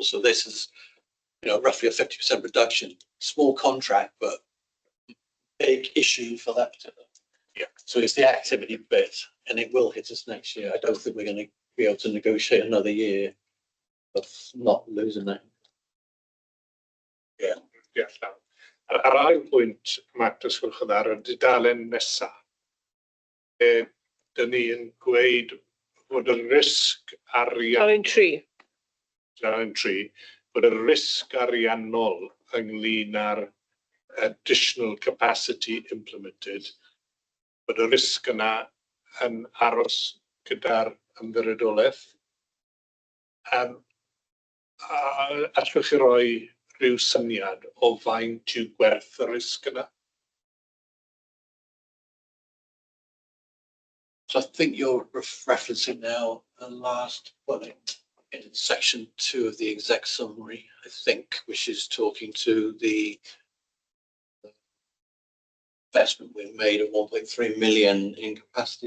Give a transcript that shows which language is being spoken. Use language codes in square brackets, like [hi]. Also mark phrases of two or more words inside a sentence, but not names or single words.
[en] So this is, roughly a 50% reduction. Small contract, but big issue for that particular. Yeah. So it's the activity bit, and it will hit us next year. I don't think we're going to be able to negotiate another year of not losing that. Yeah. [cy] Ar ail pwynt, Matt, os gwelwch yn ar y dudalen nesa, dyn ni'n gweud bod y risg arian... Dudalen 3, bod y risg ariannol ynglyn â'r [en] additional capacity implemented, [cy] bod y risg yna yn aros gyda'r ymddiriedolaeth. Allwch chi roi rhyw syniad o faint yw gwerth y risg yna? [en] So I think you're referencing now the last, in section 2 of the exec summary, I think, which is talking to the investment we made of 1.3 million in capacity.